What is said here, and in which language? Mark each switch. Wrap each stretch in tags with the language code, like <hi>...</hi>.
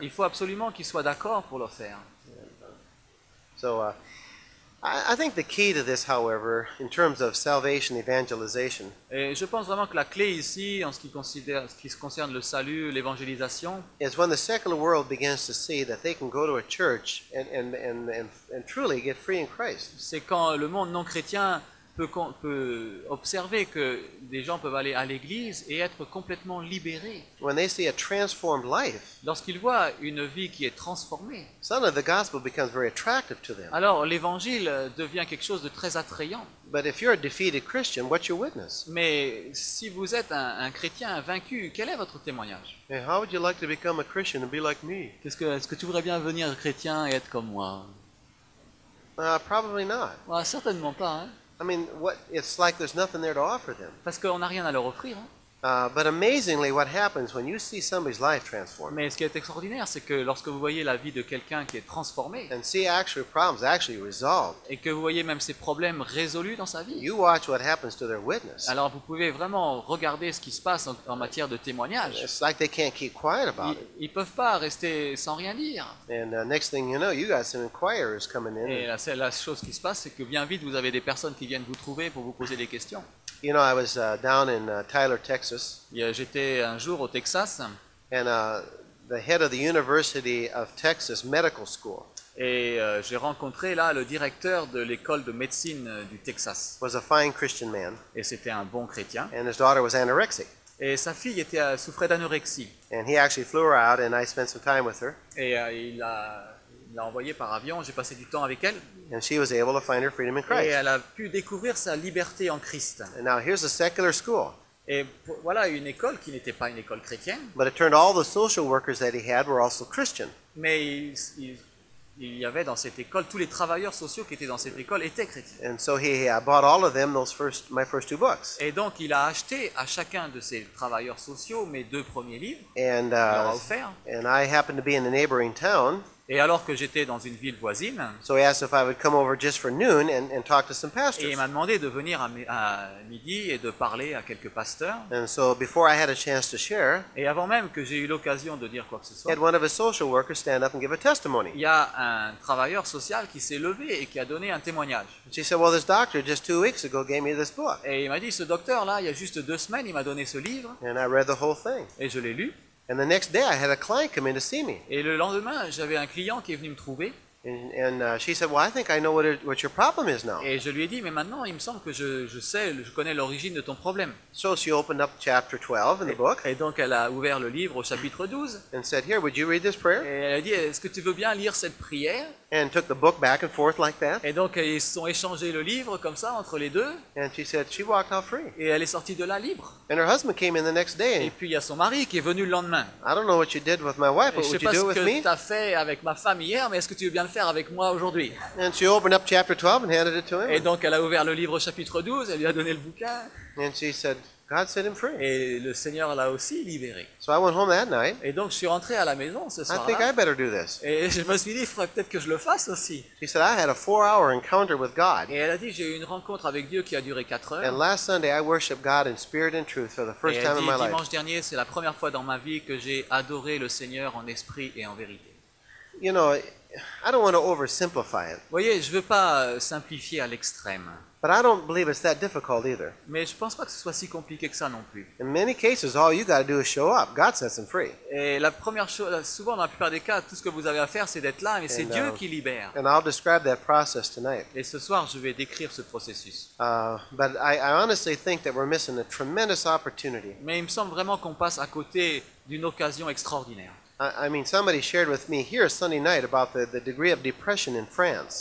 <fr>Il faut absolument qu'ils soient d'accord pour le faire.</fr> <en>So I think the key to this, however, in terms of salvation, evangelization,</en> <fr>Et je pense vraiment que la clé ici, en ce qui concerne le salut, l'évangélisation,</fr> <en>is when the secular world begins to see that they can go to a church and truly get free in Christ.</en> <fr>c'est quand le monde non chrétien peut observer que des gens peuvent aller à l'église et être complètement libérés.</fr> <en>When they see a transformed life,</en> <fr>Lorsqu'ils voient une vie qui est transformée,</fr> <en>suddenly the gospel becomes very attractive to them.</en> <fr>alors l'évangile devient quelque chose de très attrayant.</fr> <en>But if you're a defeated Christian, what's your witness?</en> <fr>Mais si vous êtes un chrétien vaincu, quel est votre témoignage?</fr> <en>Hey, how would you like to become a Christian and be like me?</en> <fr>Est-ce que tu voudrais bien devenir chrétien et être comme moi?</fr> <en>Probably not.</en> <fr>Ouais, certainement pas, hein?</fr> <en>I mean, it's like there's nothing there to offer them.</en> <fr>Parce qu'on n'a rien à leur offrir. Hein?</fr> <en>But amazingly, what happens when you see somebody's life transformed</en> <fr>Mais ce qui est extraordinaire, c'est que lorsque vous voyez la vie de quelqu'un qui est transformé</fr> <en>and see actual problems actually resolved,</en> <fr>et que vous voyez même ses problèmes résolus dans sa vie,</fr> <en>you watch what happens to their witness.</en> <fr>alors vous pouvez vraiment regarder ce qui se passe en matière de témoignage.</fr> <en>It's like they can't keep quiet about</en> <fr>Ils</fr> <en>it.</en> <fr>ne peuvent pas rester sans rien dire.</fr> <en>And next thing you know, you got some inquirers coming in.</en> <fr>Et la chose qui se passe, c'est que bien vite, vous avez des personnes qui viennent vous trouver pour vous poser des questions.</fr> <en>You know, I was down in Tyler, Texas,</en> <fr>J'étais un jour au Texas</fr> <en>and the head of the University of Texas Medical School</en> <fr>et j'ai rencontré là le directeur de l'école de médecine du Texas.</fr> <en>was a fine Christian man,</en> <fr>Et c'était un bon chrétien.</fr> <en>and his daughter was anorexic.</en> <fr>Et sa fille souffrait d'anorexie.</fr> <en>And he actually flew her out, and I spent some time with her,</en> <fr>Et il l'a envoyée par avion. J'ai passé du temps avec elle.</fr> <en>and she was able to find her freedom in</en> <fr>Et</fr> <en>Christ.</en> <fr>elle a pu découvrir sa liberté en Christ.</fr> <en>And now here's a secular school,</en> <fr>Et voilà une école qui n'était pas une école chrétienne,</fr> <en>but it turned all the social workers that he had were also Christian.</en> <fr>mais il y avait dans cette école, tous les travailleurs sociaux qui étaient dans cette école étaient chrétiens.</fr> <en>And so he bought all of them my first two books.</en> <fr>Et donc il a acheté à chacun de ces travailleurs sociaux mes 2 premiers livres,</fr> <en>And</en> <fr>il leur a offert.</fr> <en>and I happened to be in a neighboring town,</en> <fr>Et alors que j'étais dans une ville voisine,</fr> <en>so he asked if I would come over just for noon and talk to some</en> <fr>et</fr> <en>pastors.</en> <fr>il m'a demandé de venir à midi et de parler à quelques pasteurs.</fr> <en>And so before I had a chance to share,</en> <fr>Et avant même que j'ai eu l'occasion de dire quoi que ce</fr> <en>he</en> <fr>soit,</fr> <en>had one of his social workers stand up and give a testimony.</en> <fr>il y a un travailleur social qui s'est levé et qui a donné un témoignage.</fr> <en>She said, well, this doctor just 2 weeks ago gave me this book.</en> <fr>Et il m'a dit, ce docteur-là, il y a juste 2 semaines, il m'a donné ce livre,</fr> <en>And I read the whole thing.</en> <fr>et je l'ai lu.</fr> <en>And the next day I had a client come in to see me.</en> <fr>Et le lendemain, j'avais un client qui est venu me trouver,</fr> <en>And she said, well, I think I know what your problem is now.</en> <fr>et je lui ai dit, mais maintenant, il me semble que je connais l'origine de ton problème.</fr> <en>So she opened up chapter 12 in the book</en> <fr>Et donc, elle a ouvert le livre au chapitre 12,</fr> <en>and said, here, would you read this</en> <fr>et</fr> <en>prayer?</en> <fr>elle a dit, est-ce que tu veux bien lire cette prière?</fr> <en>And took the book back and forth like that.</en> <fr>Et donc, ils se sont échangés le livre comme ça, entre les deux,</fr> <en>And she said, she walked out free.</en> <fr>et elle est sortie de là libre.</fr> <en>And her husband came in the next day.</en> <fr>Et puis, il y a son mari qui est venu le lendemain.</fr> <en>I don't know what you did with my wife,</en> <fr>Et</fr> <en>but</en> <fr>je sais</fr> <en>would you</en> <fr>pas</fr> <en>do</en> <fr>ce</fr> <en>with</en> <fr>que</fr> <en>me?</en> <fr>tu as fait avec ma femme hier, mais est-ce que tu veux bien le faire avec moi aujourd'hui?</fr> <en>And she opened up chapter 12 and handed it to</en> <fr>Et</fr> <en>him.</en> <fr>donc, elle a ouvert le livre au chapitre 12, elle lui a donné le bouquin,</fr> <en>And she said, God set him free.</en> <fr>et le Seigneur l'a aussi libéré.</fr> <en>So I went home that night.</en> <fr>Et donc, je suis rentré à la maison ce</fr> <en>I think</en> <fr>soir-là,</fr> <en>I better do this.</en> <fr>et je me suis dit, il faudrait peut-être que je le fasse aussi.</fr> <en>She said, I had a 4-hour encounter with God.</en> <fr>Et elle a dit, j'ai eu une rencontre avec Dieu qui a duré 4</fr> <en>And</en> <fr>heures.</fr> <en>last Sunday, I worshiped God in spirit and truth for the</en> <fr>Et</fr> <en>first</en> <fr>elle</fr> <en>time in</en> <fr>dit,</fr> <en>my life.</en> <fr>dimanche dernier, c'est la première fois dans ma vie que j'ai adoré le Seigneur en esprit et en vérité.</fr> <en>You know, I don't want to oversimplify it,</en> <fr>Vous voyez, je ne veux pas simplifier à l'extrême,</fr> <en>but I don't believe it's that difficult either.</en> <fr>mais je ne pense pas que ce soit si compliqué que ça non plus.</fr> <en>In many cases, all you got to do is show up. God sets them free.</en> <fr>Et la première chose, souvent dans la plupart des cas, tout ce que vous avez à faire, c'est d'être là, mais c'est</fr> <en>And,</en> <fr>Dieu qui libère.</fr> <en>And I'll describe that process tonight.</en> <fr>Et ce soir, je vais décrire ce processus.</fr> <en>But I honestly think that we're missing a tremendous opportunity.</en> <fr>Mais il me semble vraiment qu'on passe à côté d'une occasion extraordinaire.</fr> <en>I mean, somebody shared with me here Sunday night about the degree of depression in France.</en>